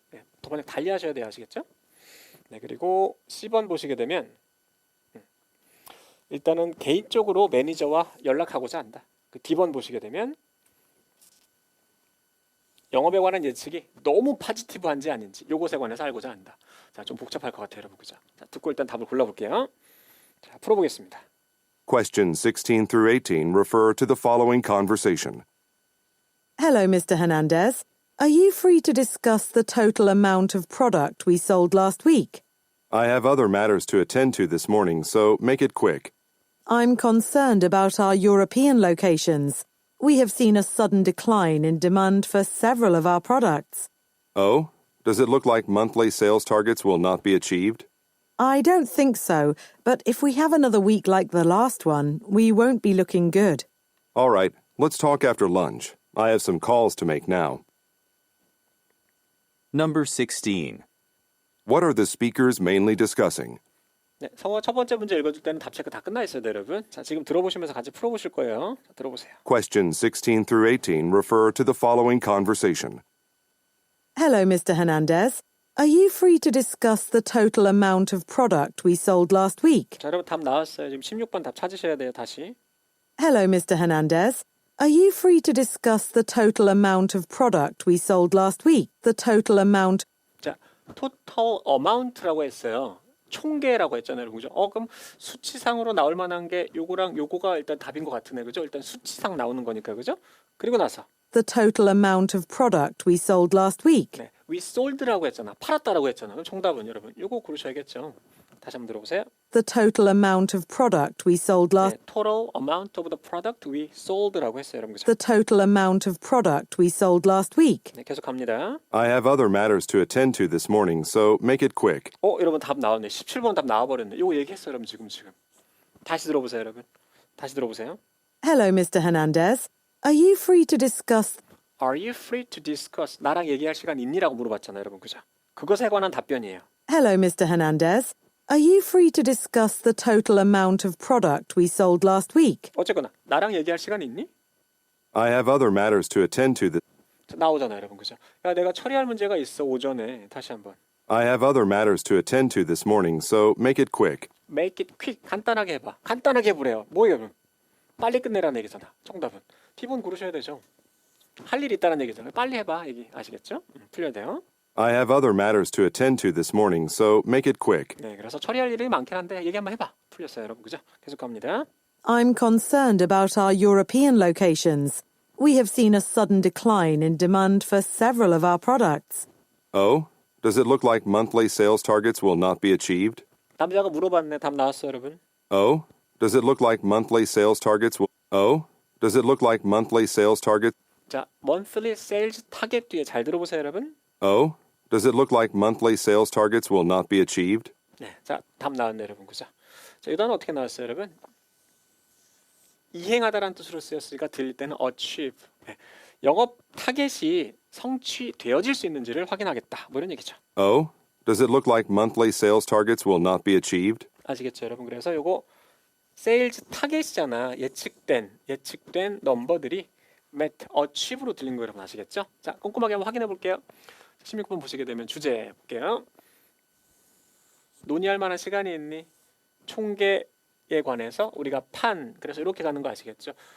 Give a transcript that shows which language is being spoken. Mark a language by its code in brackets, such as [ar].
[ko] 네, 두 번에 달리하셔야 돼요. 아시겠죠? 네, 그리고 C번 보시게 되면 일단은 개인적으로 매니저와 연락하고자 한다. 그 D번 보시게 되면 영업에 관한 예측이 너무 파지티브한지 아닌지 요것에 관해서 알고자 한다. 자, 좀 복잡할 것 같아요, 여러분. 그죠? 자, 듣고 일단 답을 골라볼게요. 자, 풀어보겠습니다. [en] Questions 16 through 18 refer to the following conversation. Hello, Mr. Hernandez. Are you free to discuss the total amount of product we sold last week? I have other matters to attend to this morning, so make it quick. I'm concerned about our European locations. We have seen a sudden decline in demand for several of our products. Oh? Does it look like monthly sales targets will not be achieved? I don't think so, but if we have another week like the last one, we won't be looking good. All right, let's talk after lunch. I have some calls to make now. Number 16. What are the speakers mainly discussing? [ko] 네, 성어 첫 번째 문제 읽어줄 때는 답 체크 다 끝나 있어요, 여러분. 자, 지금 들어보시면서 같이 풀어보실 거예요. 자, 들어보세요. [en] Questions 16 through 18 refer to the following conversation. Hello, Mr. Hernandez. Are you free to discuss the total amount of product we sold last week? [ko] 자, 여러분 답 나왔어요. 지금 16번 답 찾으셔야 돼요, 다시. [en] Hello, Mr. Hernandez. Are you free to discuss the total amount of product we sold last week? The total amount. [ko] 자, total amount라고 했어요. 총계라고 했잖아요, 여러분. 그죠? 그럼 수치상으로 나올 만한 게 요거랑 요거가 일단 답인 것 같으네, 그죠? 일단 수치상 나오는 거니까, 그죠? 그리고 나서 [en] The total amount of product we sold last week. [ko] 네, [en] we sold [ko] 라고 했잖아, 팔았다라고 했잖아. 그럼 정답은 여러분 요거 고르셔야겠죠. 다시 한번 들어보세요. [en] The total amount of product we sold last. [ko] 네, [en] total amount of the product we sold [ko] 라고 했어요, 여러분. 그죠? [en] The total amount of product we sold last week. [ko] 네, 계속 갑니다. [en] I have other matters to attend to this morning, so make it quick. [ko] 여러분 답 나왔네. 17번 답 나와버렸네. 요거 얘기했어요, 여러분. 지금. 다시 들어보세요, 여러분. 다시 들어보세요. [en] Hello, Mr. Hernandez. Are you free to discuss? Are you free to discuss? [ko] 나랑 얘기할 시간 있니라고 물어봤잖아요, 여러분. 그죠? 그것에 관한 답변이에요. [en] Hello, Mr. Hernandez. Are you free to discuss the total amount of product we sold last week? [ko] 어쨌거나 나랑 얘기할 시간 있니? [en] I have other matters to attend to this. [ko] 나오잖아요, 여러분. 그죠? 야, 내가 처리할 문제가 있어 오전에. 다시 한번. [en] I have other matters to attend to this morning, so make it quick. Make it quick. [ko] 간단하게 해봐. 간단하게 해보래요. 뭐예요, 여러분? 빨리 끝내라는 얘기잖아. 정답은. T번 고르셔야 되죠. 할 일 있다는 얘기잖아요. 빨리 해봐. 얘기 아시겠죠? 풀려야 돼요. [en] I have other matters to attend to this morning, so make it quick. [ko] 네, 그래서 처리할 일이 많긴 한데 얘기 한번 해봐. 풀렸어요, 여러분. 그죠? 계속 갑니다. [en] I'm concerned about our European locations. We have seen a sudden decline in demand for several of our products. Oh? Does it look like monthly sales targets will not be achieved? [ko] 남자가 물어봤네. 답 나왔어요, 여러분. [en] Oh? Does it look like monthly sales targets will... Oh? Does it look like monthly sales targets... [ko] 자, monthly sales target 뒤에 잘 들어보세요, 여러분. [en] Oh? Does it look like monthly sales targets will not be achieved? [ko] 네, 자, 답 나왔네, 여러분. 그죠? 자, 이 단어 어떻게 나왔어요, 여러분? 이행하다라는 뜻으로 쓰였으니까 들릴 때는 achieve. 네, 영업 타겟이 성취되어질 수 있는지를 확인하겠다. 뭐 이런 얘기죠. [en] Oh? Does it look like monthly sales targets will not be achieved? [ko] 아시겠죠, 여러분? 그래서 요거 세일즈 타겟이잖아. 예측된 넘버들이 met, achieve로 들린 거 여러분 아시겠죠? 자, 꼼꼼하게 한번 확인해 볼게요. 16번 보시게 되면 주제 볼게요. 논의할 만한 시간이 있니? 총계에 관해서 우리가 그래서 이렇게 가는 거 아시겠죠?